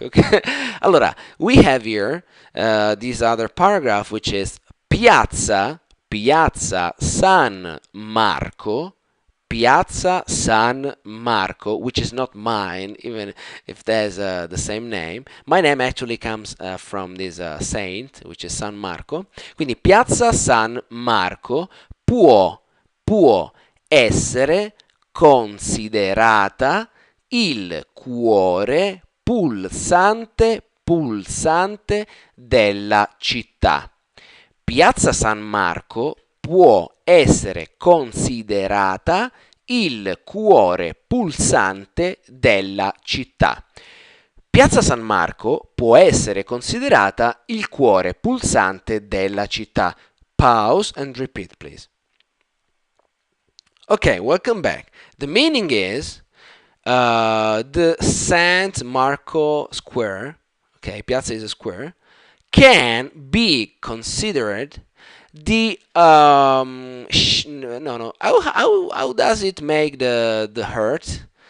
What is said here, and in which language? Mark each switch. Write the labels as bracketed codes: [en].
[en] Okay, allora we have here this other paragraph, which is Piazza San Marco. Piazza San Marco, which is not mine, even if there's the same name. My name actually comes from this saint, which is San Marco. [it] Quindi Piazza San Marco può essere considerata il cuore pulsante della città. Piazza San Marco può essere considerata il cuore pulsante della città. Piazza San Marco può essere considerata il cuore pulsante della città. [en] Pause and repeat, please. Okay, welcome back. The meaning is the San Marco Square, okay, Piazza is a square, can be considered the no how does it make the hurt?